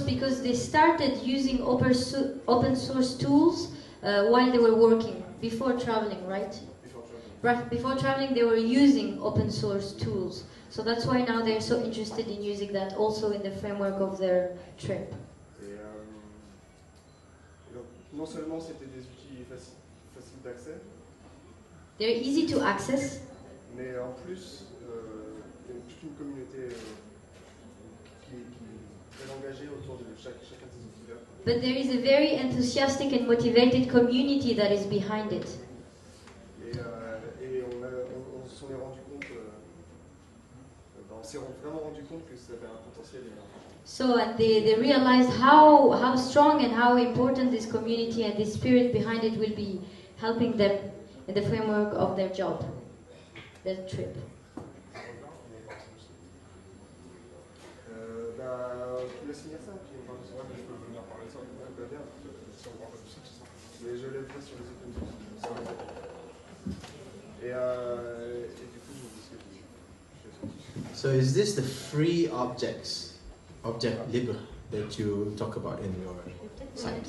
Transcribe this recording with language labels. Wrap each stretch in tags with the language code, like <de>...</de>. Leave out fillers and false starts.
<en>Because they started using open source tools while they were working, before traveling, right? Right, before traveling they were using open source tools. So that's why now they're so interested in using that also in the framework of their trip.</en> <fr>Et donc, non seulement c'était des outils faciles d'accès,</fr> <en>They're easy to access,</en> <fr>mais en plus, il y a toute une communauté qui est très engagée autour de chacun de ces outils-là.</fr> <en>but there is a very enthusiastic and motivated community that is behind it.</en> <fr>Et on s'en est rendu compte, on s'est vraiment rendu compte que ça avait un potentiel énorme.</fr> <en>So and they realized how strong and how important this community and this spirit behind it will be helping them in the framework of their job, their trip.</en> <fr>Je laisse finir ça, puis on parle de ça. Je peux venir parler de ça. Ouais, bien. Mais je l'ai fait sur les open source. Et du coup, je vous dis ce que je dis.</fr> <en>So is this the free object libre that you talk about in your site?</en>